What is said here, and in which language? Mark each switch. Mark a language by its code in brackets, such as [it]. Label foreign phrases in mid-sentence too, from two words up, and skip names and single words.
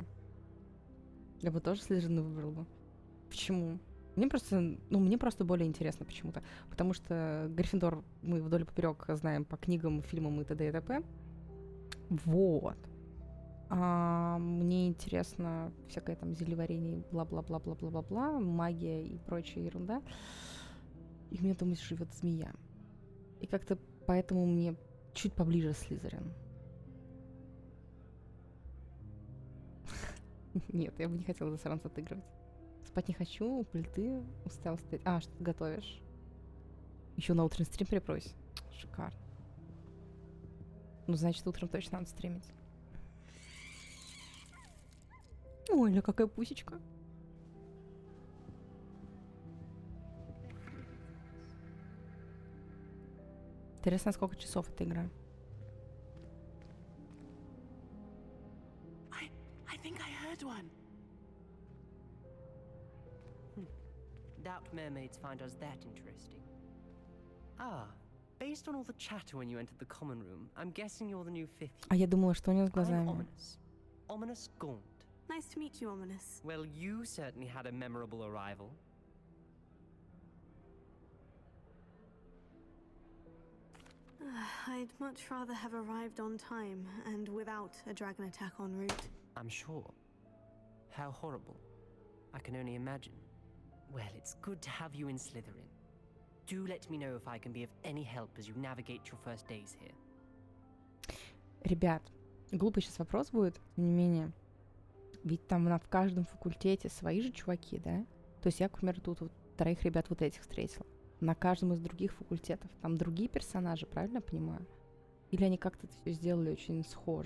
[ru] Я бы тоже Слизерина выбрала бы. Почему? Мне просто более интересно почему-то. Потому что Гриффиндор мы вдоль и поперек знаем по книгам, фильмам и т.д. и т.п. Вот. А мне интересно всякое там зельеварение, бла-бла-бла-бла-бла-бла-бла, магия и прочая ерунда. И у меня там живет змея. И как-то поэтому мне чуть поближе Слизерин. Нет, я бы не хотела засранца отыгрывать. Спать не хочу, у плиты устал стоять. Что ты готовишь? Еще на утренний стрим припрось. Шикарно. Ну, значит, утром точно надо стримить. Ой, ля, какая пусечка. Интересно, сколько часов эта игра? [en] I think I heard one. Doubt mermaids find us that interesting. Based on all the chatter when you entered the common room, I'm guessing you're the new fifth. [ru] А я думала, что у него с I'm глазами. [en] Ominous Gaunt. Nice to meet you, Ominous. Well, you certainly had a memorable arrival. I'd much rather have arrived on time and without a dragon attack en route. I'm sure. How horrible. I can only imagine. Well, it's good to have you in Slytherin. Do let me know if I can be of any help as you navigate your first days here. [ru] Ребят, глупый сейчас вопрос будет, тем не менее. Ведь там в каждом факультете свои же чуваки, да? То есть я, к примеру, тут вот троих ребят вот этих встретила. На каждом из других факультетов там другие персонажи, правильно я понимаю? Или они как-то это все сделали очень схоже?